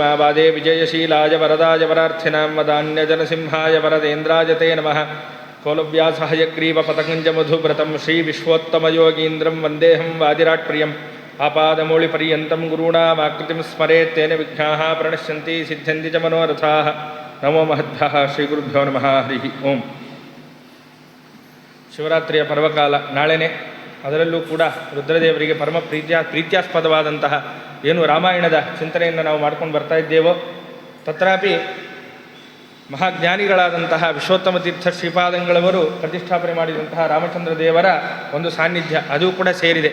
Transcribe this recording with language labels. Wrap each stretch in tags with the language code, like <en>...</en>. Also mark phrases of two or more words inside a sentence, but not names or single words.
<sa>ವಾದೇ ವಿಜಯಶೀಲಾಯ ವರದಾಯ ವರಾರ್ಥಿನಾಂ ವದಾನ್ಯಜನಸಿಂಹಾಯ ವರದೇಂದ್ರಾಯ ತೇ ನಮಃ. ಕೌಲವ್ಯಾಸಹಯಗ್ರೀವಪತಕಂಜಮಧುವ್ರತಂ ಶ್ರೀವಿಶ್ವೋತ್ತಮಯೋಗೀಂದ್ರಂ ವಂದೇಹಂ ವಾದಿರಾಟ್ಪ್ರಿಯಂ. ಆಪಾದಮೌಳಿಪರ್ಯಂతం ಗುರುಣಾಮಾಕೃತಿಂ ಸ್ಮರೇತ್ ತೇನ ವಿಘ್ನಾಃ ಪ್ರಣಶ್ಯಂತಿ ಸಿದ್ಧ್ಯಂತಿ ಚ ಮನೋರಥಾಃ. ನಮೋ ಮಹದ್ಭ್ಯಃ. ಶ್ರೀಗುರುಭ್ಯೋ ನಮಃ ಹರಿ ಓಂ.</sa> <kn>ಶಿವರಾತ್ರಿಯ ಪರ್ವಕಾಲ ನಾಳೆನೇ. ಅದರಲ್ಲೂ ಕೂಡ ರುದ್ರದೇವರಿಗೆ ಪರಮ ಪ್ರೀತ್ಯಾಸ್ಪದವಾದಂತಹ ಏನು ರಾಮಾಯಣದ ಚಿಂತನೆಯನ್ನು ನಾವು ಮಾಡ್ಕೊಂಡು ಬರ್ತಾ ಇದ್ದೇವೋ, ತತ್ರಾಪಿ ಮಹಾಜ್ಞಾನಿಗಳಾದಂತಹ ವಿಶ್ವೋತ್ತಮ ತೀರ್ಥ ಶ್ರೀಪಾದಂಗಳವರು ಪ್ರತಿಷ್ಠಾಪನೆ ಮಾಡಿದಂತಹ ರಾಮಚಂದ್ರ ದೇವರ ಒಂದು ಸಾನ್ನಿಧ್ಯ ಅದು ಕೂಡ ಸೇರಿದೆ.</kn>